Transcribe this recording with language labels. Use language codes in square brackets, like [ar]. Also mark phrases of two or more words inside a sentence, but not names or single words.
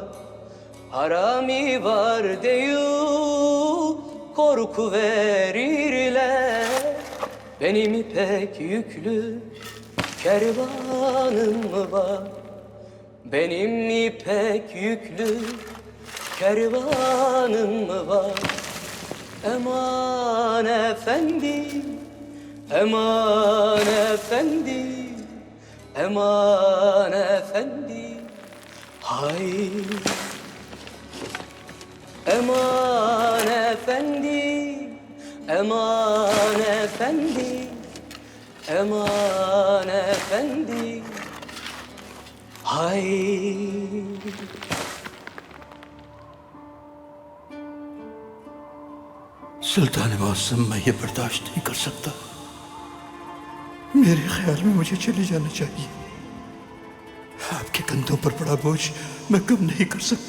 [tr] Harami var diyor, korku verirler. Benim ipek yüklü kervanım mı var? Benim ipek yüklü kervanım mı var? Eman efendim, eman efendim, eman efendim, hay. Eman efendim, eman efendim, eman efendim, hay. [hi] सुल्तान मौसम, मैं ये बर्दाश्त नहीं कर सकता। मेरे ख्याल में मुझे चले जाना चाहिए। आपके कंधों पर पड़ा बोझ मैं कम नहीं कर सकता।